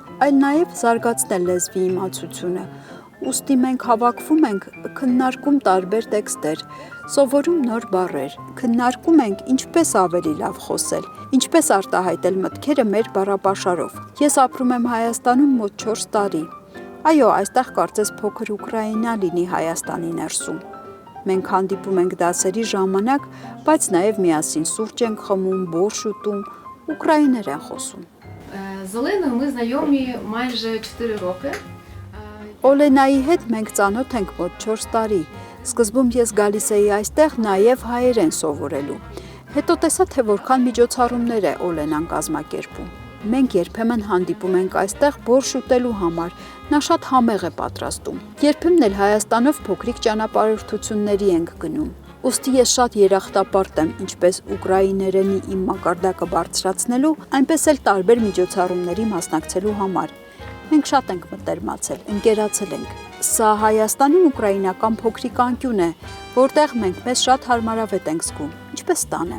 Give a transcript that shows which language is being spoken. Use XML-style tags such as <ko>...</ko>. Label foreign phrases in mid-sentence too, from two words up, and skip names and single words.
<hy>այլ նաեւ զարգացնել լեզվի իմացությունը։ Ուստի մենք հավաքվում ենք, քննարկում տարբեր տեքստեր, սովորում նոր բառեր, քննարկում ենք ինչպես ավելի լավ խոսել, ինչպես արտահայտել մտքերը մեր բառապաշարով։ Ես ապրում եմ Հայաստանում մոտ 4 տարի։ Այո, այստեղ կարծես փոքր Ուկրաինա լինի Հայաստանի ներսում։ Մենք հանդիպում ենք դասերի ժամանակ, բայց նաև միասին սուրճ ենք խմում, բորշ ուտում, ուկրաիներեն խոսում։</hy> <uk>З Оленою ми знайомі майже 4 роки.</uk> <hy>Օլենայի հետ մենք ծանոթ ենք մոտ 4 տարի։ Սկզբում ես գալիս էի այստեղ նաև հայերեն սովորելու։ Հետո տեսա, թե որքան միջոցառումներ է Օլենան կազմակերպում։ Մենք երբեմն հանդիպում ենք այստեղ բորշ ուտելու համար, նա շատ համեղ է պատրաստում։ Երբեմն էլ Հայաստանով փոքրիկ ճանապարհորդությունների ենք գնում։ Ուստի ես շատ երախտապարտ եմ ինչպես ուկրաիներենի իմ մակարդակը բարձրացնելու, այնպես էլ տարբեր միջոցառումների մասնակցելու համար։ Մենք շատ ենք մտերմացել, ընկերացել ենք։ Սա Հայաստանում ուկրաինական փոքրիկ անկյուն է, որտեղ մենք մեզ շատ հարմարավետ ենք զգում։ Ինչպես տանը։</hy>